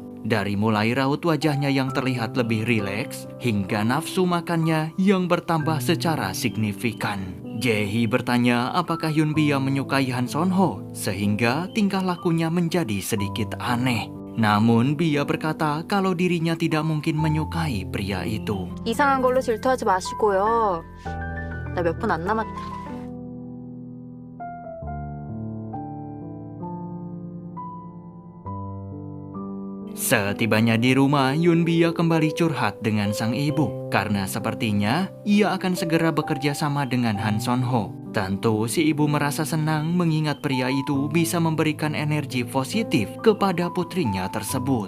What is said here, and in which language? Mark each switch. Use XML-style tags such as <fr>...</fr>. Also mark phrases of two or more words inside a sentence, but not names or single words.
<id>Dari mulai raut wajahnya yang terlihat lebih rileks, hingga nafsu makannya yang bertambah secara signifikan. Jae-hee bertanya apakah Yun Bia menyukai Han Son Ho, sehingga tingkah lakunya menjadi sedikit aneh. Namun Bia berkata kalau dirinya tidak mungkin menyukai pria itu.</id> <ko>이상한 걸로 질투하지 마시고요. 나 몇 분 안 남았다.</ko> <id>Setibanya di rumah, Yun Bia kembali curhat dengan sang ibu karena sepertinya ia akan segera bekerja sama dengan Han Son Ho. Tentu si ibu merasa senang mengingat pria itu bisa memberikan energi positif kepada putrinya tersebut.</id>